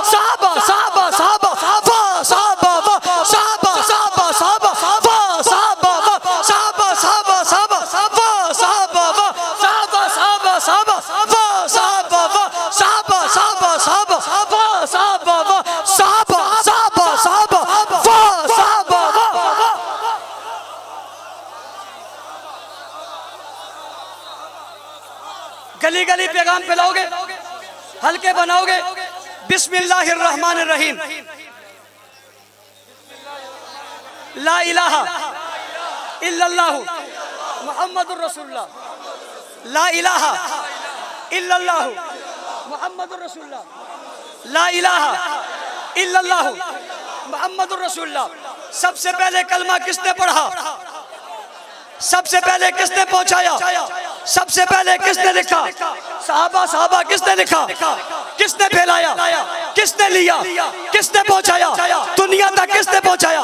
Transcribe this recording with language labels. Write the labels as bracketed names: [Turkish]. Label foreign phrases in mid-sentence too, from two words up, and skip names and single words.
[Hindi] सहाबा सहाबा सहाबा वाह सहाबा वाह सहाबा सहाबा सहाबा वाह सहाबा वाह सहाबा सहाबा सहाबा वाह सहाबा वाह सहाबा सहाबा सहाबा वाह सहाबा वाह सहाबा सहाबा सहाबा वाह सहाबा वाह सहाबा सहाबा सहाबा वाह सहाबा वाह। गली गली पैगाम फैलाओगे, हल्के बनाओगे। [Arabic] بسم الله الرحمن الرحيم. لا إله إلا الله محمد رسول الله. لا إله إلا الله محمد رسول الله. لا إله إلا الله محمد رسول الله. [Hindi] सबसे पहले कलमा किसने पढ़ा? सबसे पहले किसने पहुंचाया? सबसे पहले किसने लिखा? सहाबा सहाबा किसने लिखा? किसने फैलाया? किसने लिया? किसने पहुंचाया? दुनिया तक किसने पहुंचाया?